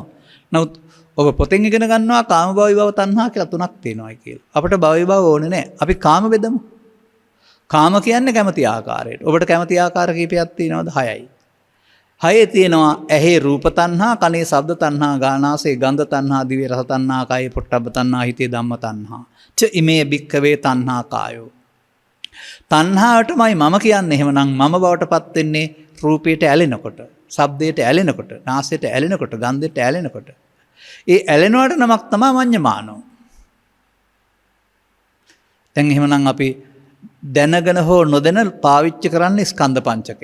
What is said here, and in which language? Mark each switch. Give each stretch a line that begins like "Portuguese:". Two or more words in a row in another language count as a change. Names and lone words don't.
Sinhala: නමුත් ඔබ පොතෙන් ඉගෙන ගන්නවා කාම භව විභව තණ්හා කියලා තුනක් තියෙනවායි කියලා. අපිට භව විභව ඕනේ නැහැ. අපි කාම බෙදමු. කාම කියන්නේ කැමති ආකාරයට. ඔබට කැමති ආකාර කීපයක් තියෙනවද? 6යි. 6 තියෙනවා ඇහි රූප තණ්හා, කනේ ශබ්ද තණ්හා, ගානාසේ ගන්ධ තණ්හා, දිවේ රස තණ්හා, කායේ පොට්ටබ්බ තණ්හා, හිතේ ධම්ම තණ්හා.
Pali: ච ඉමේ භික්ඛවේ තණ්හා කායෝ.
Sinhala: තණ්හාවටමයි මම කියන්නේ. එහෙමනම් මම බවට පත් වෙන්නේ රූපයට ඇලෙනකොට, ශබ්දයට ඇලෙනකොට, නාසයට ඇලෙනකොට, ගන්ධයට ඇලෙනකොට. ඒ ඇලෙනවට නමක් තමයි මඤ්ඤමානෝ. දැන් එහෙමනම් අපි දැනගෙන හෝ නොදැන පාවිච්චි කරන්නේ ස්කන්ධ පංචකයක්.